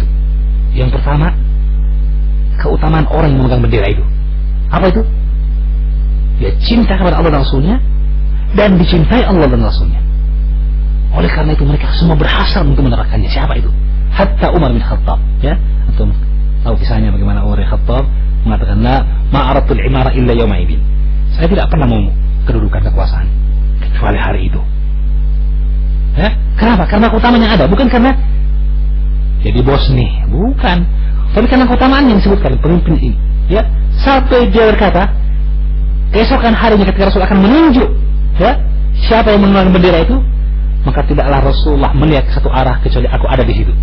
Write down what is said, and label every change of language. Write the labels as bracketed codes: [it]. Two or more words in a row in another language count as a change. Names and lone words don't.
[id] Yang pertama, keutamaan orang yang memegang bendera itu. Apa itu? Dia cinta kepada Allah dan Rasulnya, dan dicintai Allah dan Rasulnya. Oleh karena itu mereka semua berhasrat untuk mendapatkannya. Siapa itu? Hatta Umar bin Khattab, ya. Atau tahu kisahnya bagaimana Umar bin Khattab mengatakan, [ar] la ma'aratul imara illa yawma idin. [id] Saya tidak pernah mau kedudukan kekuasaan kecuali hari itu. Ya? Kenapa? Karena keutamanya ada, bukan karena jadi bos nih, bukan. Tapi karena keutamaan yang disebutkan pemimpin ini, ya, Sampai dia berkata, keesokan harinya ketika Rasul akan menunjuk, ya, siapa yang menunggang bendera itu, maka tidaklah Rasulullah melihat ke satu arah kecuali aku ada di situ.